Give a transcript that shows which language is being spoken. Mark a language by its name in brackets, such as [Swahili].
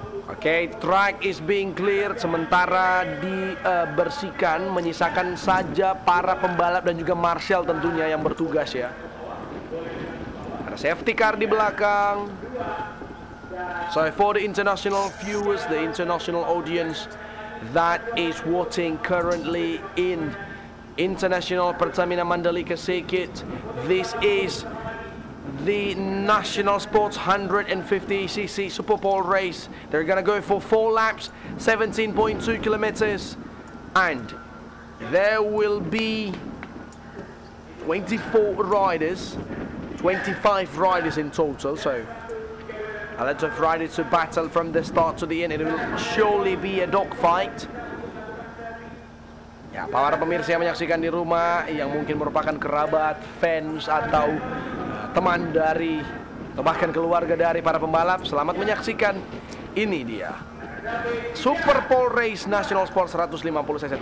[Indonesian] Oke, [English] track is being cleared, [Indonesian] sementara dibersihkan, menyisakan saja para pembalap dan juga marshal tentunya yang bertugas ya. Ada safety car di belakang. [English] So for the international viewers, the international audience that is watching currently in International Pertamina Mandalika Circuit, this is the National Sports 150cc Super Pole Race. They're gonna go for 4 laps, 17.2 kilometers, and there will be 24 riders, 25 riders in total. So a lot of riders to battle from the start to the end. It will surely be a dogfight. [Indonesian] Ya, para pemirsa yang menyaksikan di rumah, yang mungkin merupakan kerabat, fans, atau teman dari, atau bahkan keluarga dari para pembalap, selamat menyaksikan. Ini dia Super Pole Race National Sport 150cc.